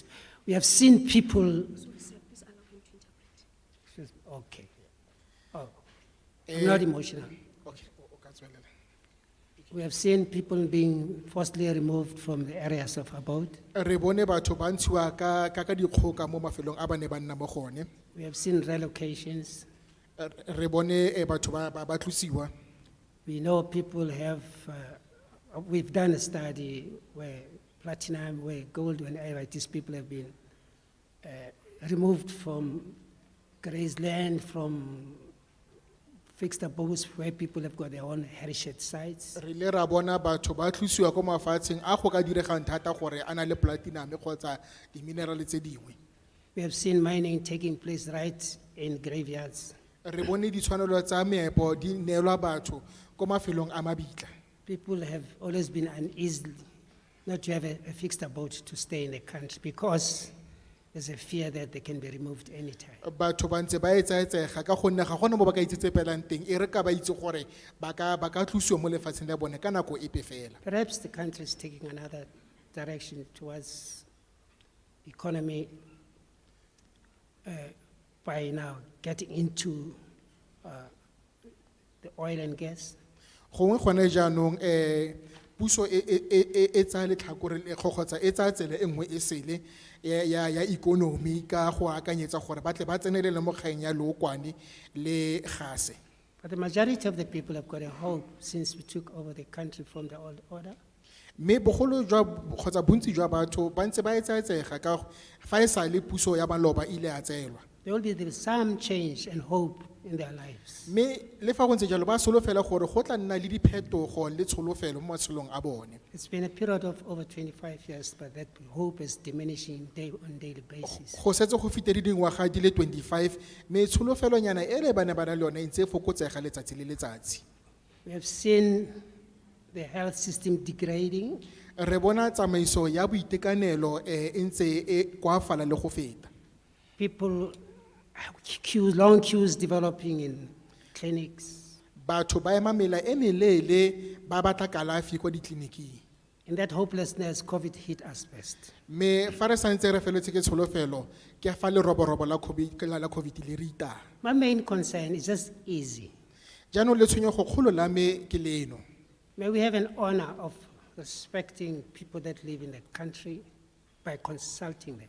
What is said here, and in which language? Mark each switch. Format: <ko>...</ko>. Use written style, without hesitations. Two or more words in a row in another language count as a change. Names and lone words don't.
<en>We have seen people. Okay. Oh, I'm not emotional.</en> <tn>Okay, o ka tswelela.</tn> <en>We have seen people being forcibly removed from the areas of abode.</en> <tn>Re bone batho ba ntshiwa ka dikgoka mo mafelong a ba ne ba nna mo gone.</tn> <en>We have seen relocations.</en> <tn>Re bone batho ba tlosiwa.</tn> <en>We know people have, we've done a study where platinum, where gold, whenever these people have been removed from grazed land, from fixed abodes where people have got their own heritage sites.</en> <tn>Re le ra bona batho ba tlosiwa ko mafatsheng a go ka diregang thata gore ana le platinum kgotsa di mineral tse dingwe.</tn> <en>We have seen mining taking place right in graveyards.</en> <tn>Re bone ditshwanelo tsa meepo di neelwa batho ko mafelong a mabitla.</tn> <en>People have always been uneasy not to have a fixed abode to stay in the country because there's a fear that they can be removed anytime.</en> <tn>Batho ba ntse ba etsaetsega ka gonne ga gona mo ba ka itsetsepelang teng e re ka ba itse gore ba ka tlosiwa mo lefatsheng la bone ka nako epe fela.</tn> <en>Perhaps the country is taking another direction towards economy by now getting into the oil and gas.</en> <tn>Gongwe gone jaanong puso e tsa letlhakore le kgotsa e tsa tsele engwe e sele ya economy ka go akanyetsa gore ba tle ba tsenelele mo kgaeng ya lookwane le gase.</tn> <en>But the majority of the people have got a hope since we took over the country from the old order.</en> <tn>Me bogolo jwa kgotsa bontsi jwa batho ba ntse ba etsaetsega ka fa e sa le puso ya maloba ile a tselwa.</tn> <en>There will be some change and hope in their lives.</en> <tn>Me le fa go ntse jalo ba solofela gore go tla nna le diphetogo le tsholofelo mo matshelong a bone.</tn> <en>It's been a period of over 25 years, but that hope is diminishing on a daily basis.</en> <tn>Go setse go fitile dingwaga di le 25 me tsholofelo nyana e le bana le yone ntse fokotsega letsatsi le letsatsi.</tn> <en>We have seen the health system degrading.</en> <tn>Re bona tsamaiso ya boitekanelo e ntse e kwafala le go feta.</tn> <en>People long queues developing in clinics.</en> <tn>Batho ba ema mela e melele ba batla kalafi kwa ditleliniking.</tn> <en>In that hopelessness, COVID hit us first.</en> <tn>Me fa re santse re feletse ke tsholofelo ke fa le roborobo la COVID le rita.</tn> <en>My main concern is just easy.</en> <tn>Jaanong le tshwenyego kgolo la me ke leno.</tn> <en>May we have an honor of respecting people that live in the country by consulting them.</en>